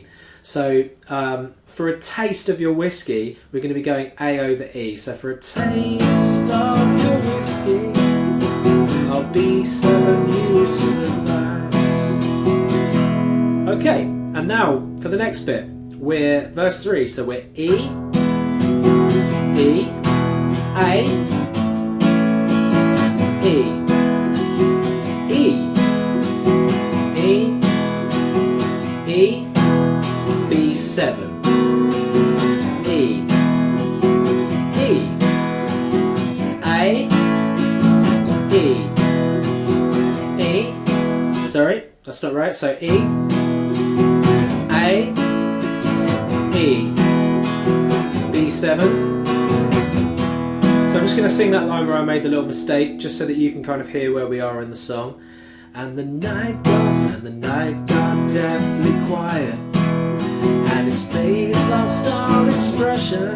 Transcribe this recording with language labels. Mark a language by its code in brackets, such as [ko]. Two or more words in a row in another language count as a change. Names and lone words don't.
[en] So for a taste of your whiskey, we're going to be going A over E. So for a taste of your whiskey, I'll be selling you some advice. Okay, and now for the next bit, we're verse 3. So we're E, E, A, E, E, E, E, B7, E, E, A, E, E, sorry, that's not right, so E, A, E, B7. So I'm just going to sing that line where I made the little mistake, just so that you can kind of hear where we are in the song. And the night got deathly quiet, and his face lost all expression.